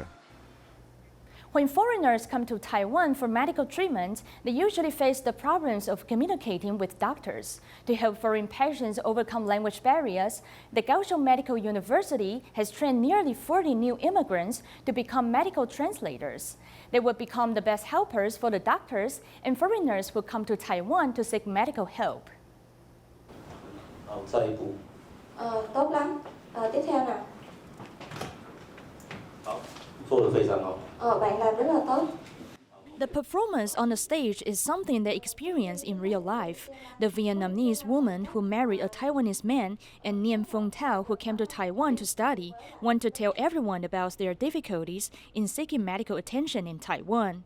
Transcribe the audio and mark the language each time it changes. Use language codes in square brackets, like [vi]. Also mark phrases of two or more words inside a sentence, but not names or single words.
[en] When foreigners come to Taiwan for medical treatment, they usually face the problems of communicating with doctors. To help foreign patients overcome language barriers, the Kaohsiung Medical University has trained nearly 40 new immigrants to become medical translators. They will become the best helpers for the doctors and foreigners who come to Taiwan to seek medical help. [vi] Tốt lắm. Tiếp theo nào. [zh] 做得非常好。 [vi] Bạn làm rất là tốt. [en] The performance on the stage is something they experience in real life. The Vietnamese woman who married a Taiwanese man and Nguyen Phong Thao, who came to Taiwan to study, want to tell everyone about their difficulties in seeking medical attention in Taiwan.